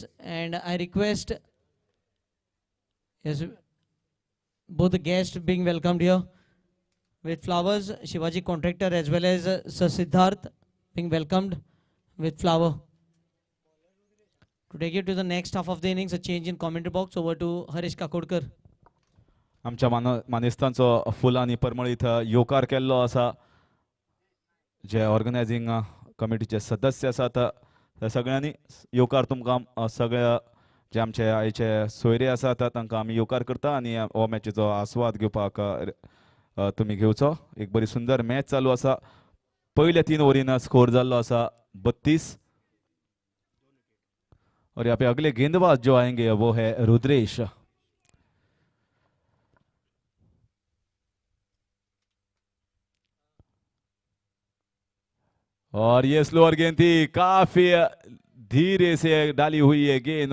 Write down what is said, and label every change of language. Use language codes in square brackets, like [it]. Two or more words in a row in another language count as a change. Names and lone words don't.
[en] And I request yes, both the guests being welcomed here with flowers. Shivaji Contractor as well as Sir Siddharth being welcomed with flower. To take you to the next half of the innings, a change in commentary box. Over to Harish Kakodkar. [kok] आमच्या मानेस्तांचो फुलांनी परमळीत येवकार केल्लो आसा. जे ऑर्गनायझींग कमिटीचे सदस्य आसात त्या सगळ्यांनी येवकार तुमकां सगळ्या जे आमचे आयचे सोयरे आसात तांकां आमी येवकार करता आनी हो मॅचीचो आस्वाद घेवपाक तुमी घेवचो. एक बरी सुंदर मॅच चालू आसा. पयल्या 3 ओव्हरीन स्कोर जाल्लो आसा 32. [hi] और यहाँ पे अगले गेंदबाज जो आएंगे वो है रुद्रेश. और ये स्लोअर गेंद थी, काफी धीरे से डाली हुई है गेंद.